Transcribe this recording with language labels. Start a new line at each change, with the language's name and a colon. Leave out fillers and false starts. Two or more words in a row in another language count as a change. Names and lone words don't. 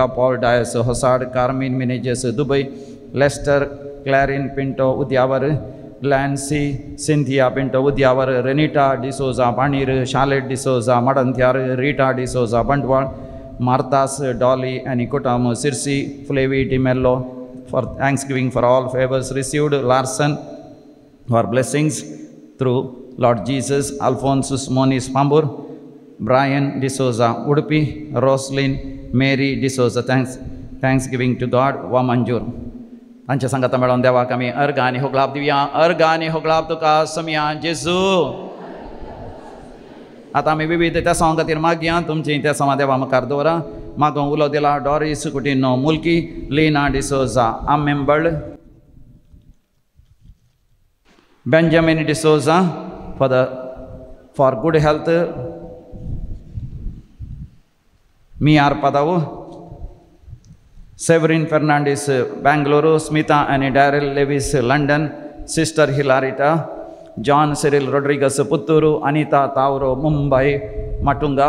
English: Paul Dias Hossard, Carmen Meneges Dubai, Lester Clarin Pinto Udyavar, Lancy Cynthia Pinto Udyavar, Renita D'Souza Panir, Charlotte D'Souza Madantyar, Rita D'Souza Bandwal, Marthas Dolly and Kutam Sirsi, Flavie Di Mello, for thanksgiving for all favors received, Larson for blessings through Lord Jesus, Alphonsus Moniz Pambur, Brian D'Souza Udupi, Roslyn Mary D'Souza, thanksgiving to God, Wamanjur.
Konkani: तांच्या संगता मेळोन देवाक आमी अर्घ आनी होगलाप दिवया. अर्घ आनी होगलाप तुका समया जेजू. आतां आमी विविध त्या सवां खातीर मागया. तुमची त्या सवां देवा मुखार दवरा. मागोंक उलो दिला डॉरिस कुटिनो मुल्की, लीना डिसोजा आमेंबर्ड, बेंजामिन डिसोजा
English: for good health,
Konkani: Miyar Padavu, Severin Fernandez Bangalore, Smita and Daryl Levis London, Sister Hilarita, John Cyril Rodriguez Putturu, Anita Tauro Mumbai Matunga